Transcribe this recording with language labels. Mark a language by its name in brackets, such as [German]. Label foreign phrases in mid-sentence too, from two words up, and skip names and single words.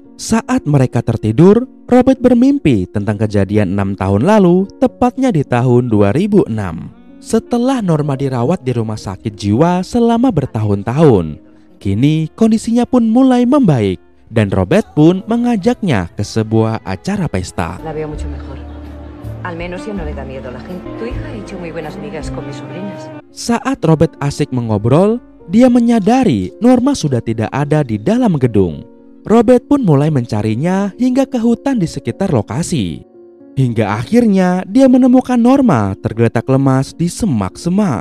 [Indonesian] Saat mereka tertidur, Robert bermimpi tentang kejadian 6 tahun lalu, tepatnya di tahun 2006. Setelah Norma dirawat di rumah sakit jiwa selama bertahun-tahun, kini kondisinya pun mulai membaik dan Robert pun mengajaknya ke sebuah acara pesta. [Spanish] La veo mucho mejor. Al menos ya no le da miedo a la gente. Tu hija ha hecho muy buenas migas con mis sobrinas. [Indonesian] Saat Robert asik mengobrol, dia menyadari Norma sudah tidak ada di dalam gedung. Robert pun mulai mencarinya hingga ke hutan di sekitar lokasi. Hingga akhirnya dia menemukan Norma tergeletak lemas di semak-semak.